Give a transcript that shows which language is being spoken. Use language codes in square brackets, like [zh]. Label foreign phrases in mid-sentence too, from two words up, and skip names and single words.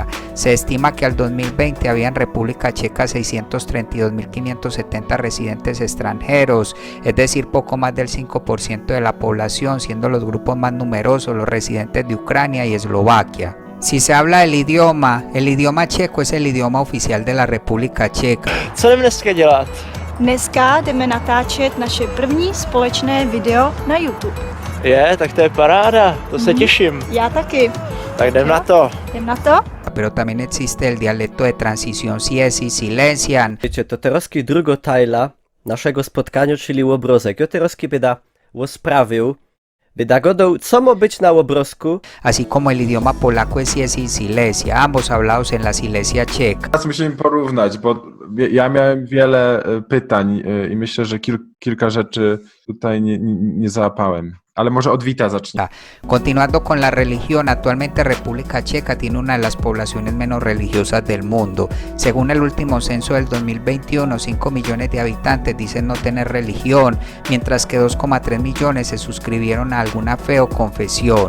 [es] Se estima que al 2020 había en República Checa 632.570 residentes extranjeros, es decir, poco más del 5% de la población, siendo los grupos más numerosos los residentes de Ucrania y Eslovaquia. Si se habla del idioma, el idioma checo es el idioma oficial de la República Checa. [cs] Co jdeme dneska dělat? Dneska jdeme natáčet naše první společné video na YouTube. Tak to je paráda, to se těším. Já taky. Tak jdem na to. Jdem na to? [es] Pero también existe el dialecto de transición Siesi Silesian. [szl] Wiecie, to teraz drugo tajla naszego spotkania, czyli łobrozek. Ja teraz będę sprawił, będę gadał, co ma być na łobrozku. [es] Así como el idioma polaco es Siesi Silesia, ambos hablados en la Silesia checa. [pl] Teraz musimy porównać, bo ja miałem wiele pytań i myślę, że kilka rzeczy tutaj nie załapałem. Ale może od Wita zacznij. [es] Continuando con la religión, actualmente República Checa tiene una de las poblaciones menos religiosas del mundo. Según el último censo del 2021, 5 millones de habitantes dicen no tener religión, mientras que 2,3 millones se suscribieron a alguna fe o confesión.